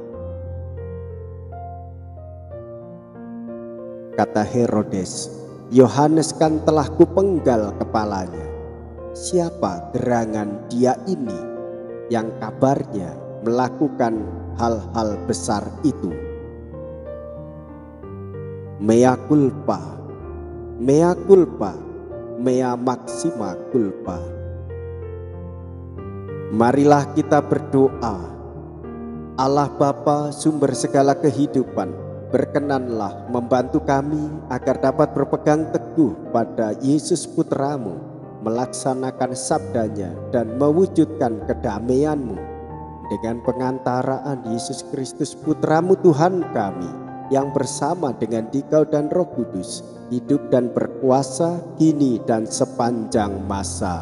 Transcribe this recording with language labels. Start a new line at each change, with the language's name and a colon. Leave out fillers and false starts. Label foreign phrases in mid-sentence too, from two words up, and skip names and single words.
Indonesian: Kata Herodes, Yohanes kan telah kupenggal kepalanya. Siapa gerangan dia ini yang kabarnya melakukan hal-hal besar itu?
Latin: Mea culpa, mea culpa, mea maxima culpa.
Indonesian: Marilah kita berdoa. Allah Bapa, sumber segala kehidupan, berkenanlah membantu kami agar dapat berpegang teguh pada Yesus Putramu, melaksanakan sabdanya dan mewujudkan kedamaian-Mu dengan pengantaraan Yesus Kristus Putramu Tuhan kami, yang bersama dengan Dikau dan Roh Kudus hidup dan berkuasa kini dan sepanjang masa.